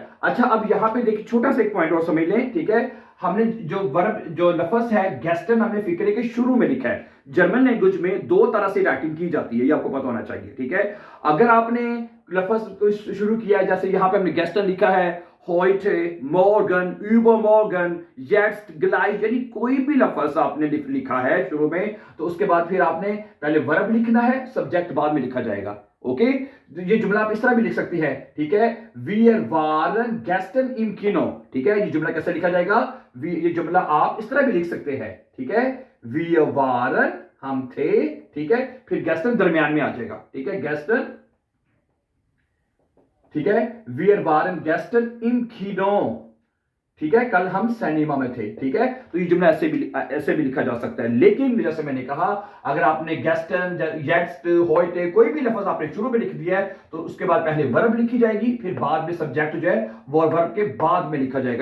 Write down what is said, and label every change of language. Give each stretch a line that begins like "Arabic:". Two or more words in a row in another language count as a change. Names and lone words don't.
Urdu: اچھا اب یہاں پہ دیکھیے چھوٹا سا ایک پوائنٹ اور سمجھ لیں، ٹھیک ہے۔ ہم نے جو ورب جو لفظ ہے گیسٹن ہم نے فقرے کے شروع میں لکھا ہے.
English: German language
Urdu: میں دو طرح سے رائٹنگ کی جاتی ہے، یہ آپ کو پتا ہونا چاہیے، ٹھیک ہے. اگر آپ نے لفظ کو شروع کیا ہے، جیسے یہاں پہ ہم نے گیسٹن لکھا ہے,
German: heute, morgen, übermorgen, jetzt, gleich,
Urdu: یعنی کوئی بھی لفظ آپ نے لکھا ہے شروع میں، تو اس کے بعد پھر آپ نے پہلے ورب لکھنا ہے، سبجیکٹ بعد میں لکھا جائے گا. اوکے، یہ جملہ آپ اس طرح بھی لکھ سکتی ہے، ٹھیک ہے,
German: wir waren gestern im Kino,
Urdu: ٹھیک ہے، یہ جملہ کیسے لکھا جائے گا، یہ جملہ آپ اس طرح بھی لکھ سکتے ہیں، ٹھیک ہے,
German: wir waren,
Urdu: ہم تھے، ٹھیک ہے، پھر gestern درمیان میں آ جائے گا، ٹھیک ہے, gestern, ٹھیک ہے,
German: wir waren gestern im Kino,
Urdu: ٹھیک ہے، کل ہم سنیما میں تھے، ٹھیک ہے، تو یہ جملہ ایسے بھی لکھا جا سکتا ہے. لیکن جیسے میں نے کہا، اگر آپ نے
German: gestern, jetzt, heute
Urdu: کوئی بھی لفظ آپ نے شروع میں لکھ دیا ہے، تو اس کے بعد پہلے ورب لکھی جائے گی، پھر بعد میں سبجیکٹ جو ہے وہ ورب کے بعد میں لکھا جائے گا.